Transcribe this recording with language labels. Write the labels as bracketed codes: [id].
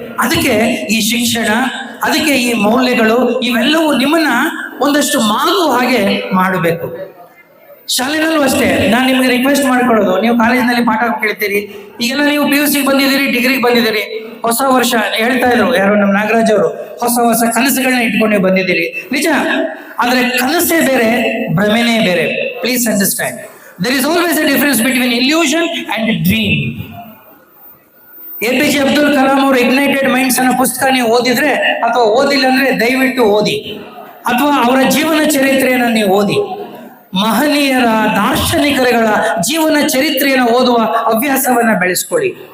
[kn] ಅದಕ್ಕೆ ಈ ಶಿಕ್ಷಣ, ಅದಕ್ಕೆ ಈ ಮೌಲ್ಯಗಳು, ಇವೆಲ್ಲವೂ ನಿಮ್ಮನ್ನ ಒಂದಷ್ಟು ಮಾಗುವ ಹಾಗೆ ಮಾಡಬೇಕು. ಶಾಲೆನಲ್ಲೂ ಅಷ್ಟೇ, ನಾನು ನಿಮಗೆ ರಿಕ್ವೆಸ್ಟ್ ಮಾಡ್ಕೊಳ್ಳೋದು, ನೀವು ಕಾಲೇಜಿನಲ್ಲಿ ಪಾಠ ಕೇಳ್ತೀರಿ, ಈಗೆಲ್ಲ ನೀವು PUC ಬಂದಿದ್ದೀರಿ, ಡಿಗ್ರಿಗೆ ಬಂದಿದ್ದೀರಿ, ಹೊಸ ವರ್ಷ ಹೇಳ್ತಾ ಇದ್ರು ಯಾರು ನಮ್ಮ ನಾಗರಾಜ್ ಅವರು, ಹೊಸ ಹೊಸ ಕನಸುಗಳನ್ನ ಇಟ್ಕೊಂಡೇ ಬಂದಿದ್ದೀರಿ, ನಿಜ. ಆದ್ರೆ ಕನಸೇ ಬೇರೆ, ಭ್ರಮೆನೇ ಬೇರೆ. [en] Please understand, there is always a difference between illusion and dream. [kn] APJ Abdul Kalam ಅವರು ಇಗ್ನೈಟೆಡ್ ಮೈಂಡ್ಸ್ ಅನ್ನೋ ಪುಸ್ತಕ ನೀವು ಓದಿದ್ರೆ ಅಥವಾ ಓದಿಲ್ಲ ಅಂದ್ರೆ ದಯವಿಟ್ಟು ಓದಿ, ಅಥವಾ ಅವರ ಜೀವನ ಚರಿತ್ರೆಯನ್ನು ನೀವು ಓದಿ. ಮಹನೀಯರ ದಾರ್ಶನಿಕರುಗಳ ಜೀವನ ಚರಿತ್ರೆಯನ್ನು ಓದುವ ಹವ್ಯಾಸವನ್ನ ಬೆಳೆಸ್ಕೊಳ್ಳಿ.